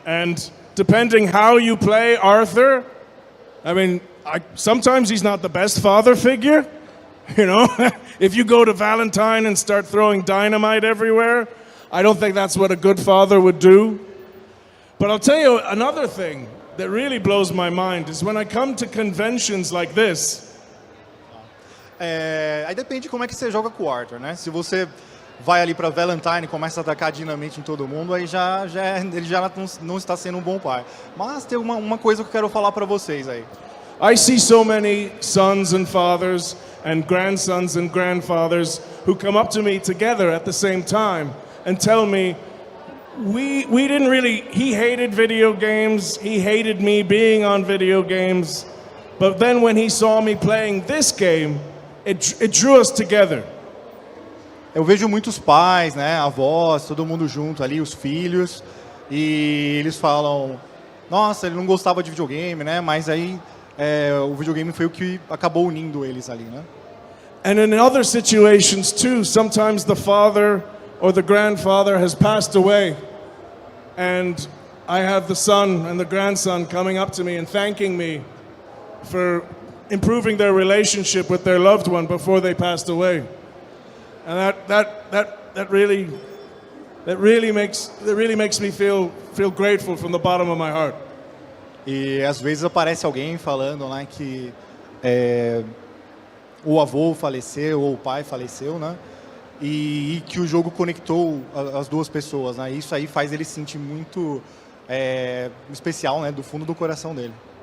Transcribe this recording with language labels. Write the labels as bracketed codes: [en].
[en] And depending how you play Arthur, I mean, sometimes he's not the best father figure, you know? If you go to Valentine and start throwing dynamite everywhere, I don't think that's what a good father would do. But I'll tell you another thing that really blows my mind is when I come to conventions like this. [pt] Aí depende de como é que você joga com o Arthur, né? Se você vai ali para Valentine e começa a atacar dinamite em todo mundo, aí ele já não está sendo um bom pai. Mas tem uma coisa que eu quero falar para vocês aí. [en] I see so many sons and fathers and grandsons and grandfathers who come up to me together at the same time and tell me, we didn't really, he hated video games, he hated me being on video games, but then when he saw me playing this game, it drew us together. [pt] Eu vejo muitos pais, né, avós, todo mundo junto ali, os filhos, e eles falam, nossa, ele não gostava de videogame, né, mas aí o videogame foi o que acabou unindo eles ali, né? [en] And in other situations too, sometimes the father or the grandfather has passed away, and I have the son and the grandson coming up to me and thanking me for improving their relationship with their loved one before they passed away. And that really makes me feel grateful from the bottom of my heart. [pt] E às vezes aparece alguém falando, né, que o avô faleceu ou o pai faleceu, né? E que o jogo conectou as duas pessoas, né? Isso aí faz ele se sentir muito especial, né, do fundo do coração dele.